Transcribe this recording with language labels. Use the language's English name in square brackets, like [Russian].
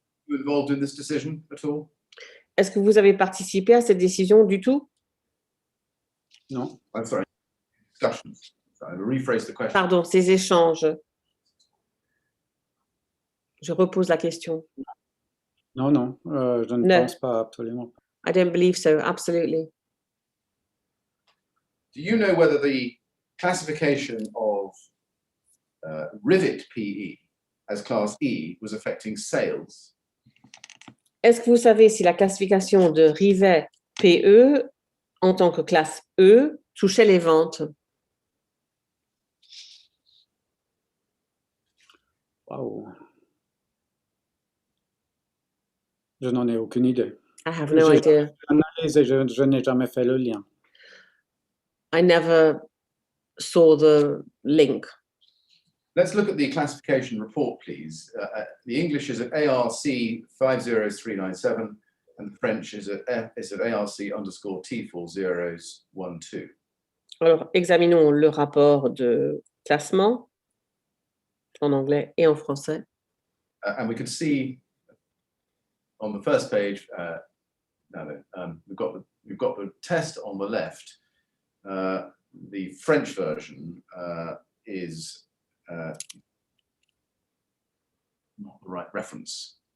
[English] You involved in this decision at all? [French] Est-ce que vous avez participé à cette décision du tout? Non. [English] I'm sorry, discussions. So I'll rephrase the question. [French] Pardon, ces échanges. Je repose la question. Non, non, je ne [English] No. [French] pense pas, absolument pas. [English] I don't believe so, absolutely. Do you know whether the classification of rivet PE as class E was affecting sales? [French] Est-ce que vous savez si la classification de rivet PE en tant que classe E touchait les ventes? Waouh. Je n'en ai aucune idée. [English] I have no [French] J'ai [English] idea. [French] analysé, je n'ai jamais fait le lien. [English] I never saw the link. Let's look at the classification report, please. The English is at ARC 50397 and the French is at ARC_T4012. [French] Alors, examinons le rapport de classement en anglais et en français. [English] And we can see on the first page, we've got the test on the left. The French version is not the right reference.